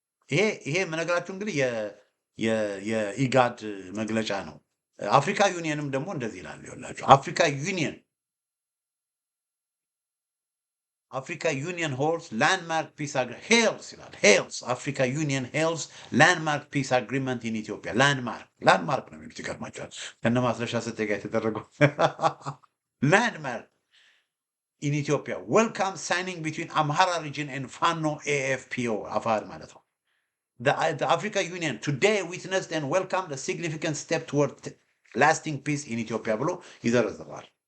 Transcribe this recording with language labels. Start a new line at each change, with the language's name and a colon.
Amharic: ይሄ የምነግራችሁ እንግዲህ የኢጋድ መግለጫ ነው። አፍሪካ ዩኒየንም ደግሞ እንደዚህ ይላል። ይኸውላችሁ
English: Africa Union holds landmark peace agreement. Hails Africa Union hails landmark peace agreement in Ethiopia.
Amharic: Landmark ነው የሚሉት ይገርማቸዋል። ከነ ማስረሻ ሰጤ ጋር የተደረገው
English: landmark in Ethiopia. Welcome signing between Amhara region and Fano AFPO.
Amharic: አፋሕድ ማለት ነው።
English: The Africa Union today witnessed and welcomed a significant step toward lasting peace in Ethiopia
Amharic: ብሎ ይዘረዝራል።